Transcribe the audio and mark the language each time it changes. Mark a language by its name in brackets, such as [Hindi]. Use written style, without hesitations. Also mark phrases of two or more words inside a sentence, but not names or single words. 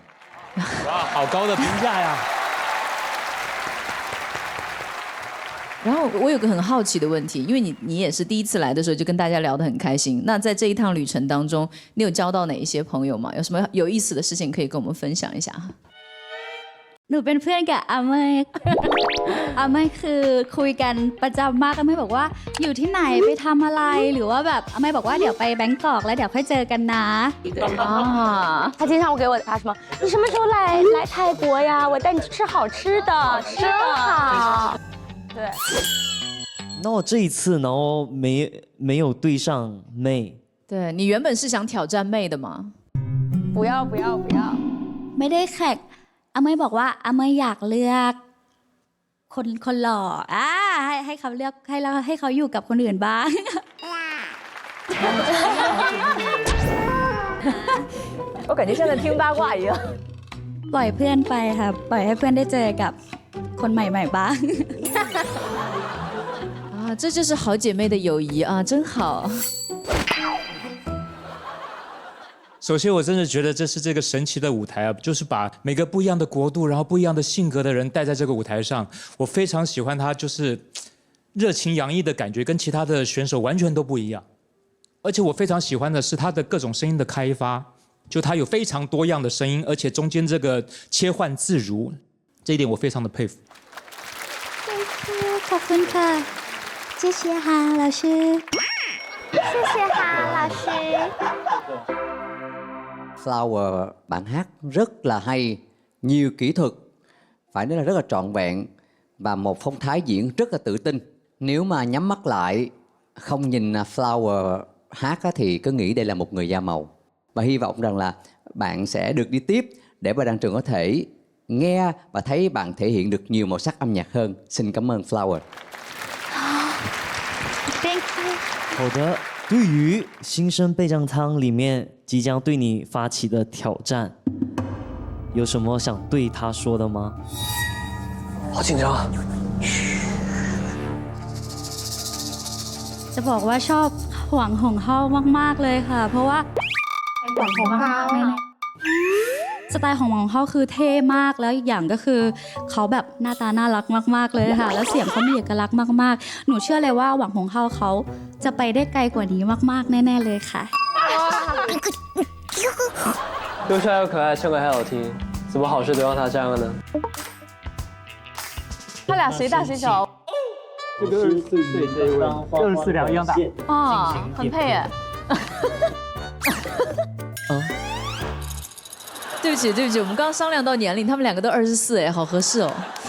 [Chinese] 哇，好高的评价呀！然后我有个很好奇的问题，因为你也是第一次来的时候就跟大家聊得很开心。那在这一趟旅程当中，你有交到哪一些朋友吗？有什么有意思的事情可以跟我们分享一下？ [Thai] หนูเป็นเพื่อนกับอาเมย์อาเมย์คือคุยกันประจำมากอาเมย์บอกว่าอยู่ที่ไหนไปทำอะไรหรือว่าแบบอาเมย์บอกว่าเดี๋ยวไปแบงกอกแล้วเดี๋ยวค่อยเจอกันนะ [Chinese] 啊，他经常会给我发什么？你什么时候来泰国呀？我带你去吃好吃的，真好。对。那我这一次，然后没有对上妹。对你原本是想挑战妹的吗？不要。 [Thai] ไม่ได้แข่งอาเมย์บอกว่าอาเมย์อยากเลือกคนหล่อให้เขาเลือกให้เขาอยู่กับคนอื่นบ้าง [Chinese] 我感觉像在听八卦一样。 [Thai] ปล่อยเพื่อนไปค่ะปล่อยให้เพื่อนได้เจอกับคนใหม่ๆบ้าง [Chinese] 啊，这就是好姐妹的友谊啊，真好。首先，我真的觉得这是这个神奇的舞台啊，就是把每个不一样的国度，然后不一样的性格的人带在这个舞台上。我非常喜欢他，就是热情洋溢的感觉，跟其他的选手完全都不一样。而且我非常喜欢的是他的各种声音的开发，就他有非常多样的声音，而且中间这个切换自如，这一点我非常的佩服。 [Thai] ขอบคุณค่ะ [Chinese] 谢谢哈老师谢谢哈老师。 [Vietnamese] Flower bạn hát rất là hay, nhiều kỹ thuật, phải nói là rất là trọn vẹn và một phong thái diễn rất là tự tin. Nếu mà nhắm mắt lại, không nhìn Flower hát thì cứ nghĩ đây là một người da màu. Và hy vọng rằng là bạn sẽ được đi tiếp để mà Đan Trường có thể nghe và thấy bạn thể hiện được nhiều màu sắc âm nhạc hơn. Xin cảm ơn Flower. [English] Thank you. [Chinese] 好的，对于新生备战舱里面即将对你发起的挑战，有什么想对他说的吗？好紧张啊！ [Thai] จะบอกว่าชอบหวังหงเฮามากๆเลยค่ะเพราะว่าหวังหงเฮาสไตล์ของหวังเฮาคือเท่มากแล้วอีกอย่างก็คือเขาแบบหน้าตาน่ารักมากๆเลยค่ะแล้วเสียงเขามีเอกลักษณ์มากๆหนูเชื่อเลยว่าหวังหงเฮาเขาจะไปได้ไกลกว่านี้มากๆแน่ๆเลยค่ะ [Chinese] 又帅又可爱，唱歌还好听，怎么好事都让他占了呢？他俩谁大谁小？这个24岁这一位，24两个一样大啊，很配哎。对不起，我们刚刚商量到年龄，他们两个都24哎，好合适哦。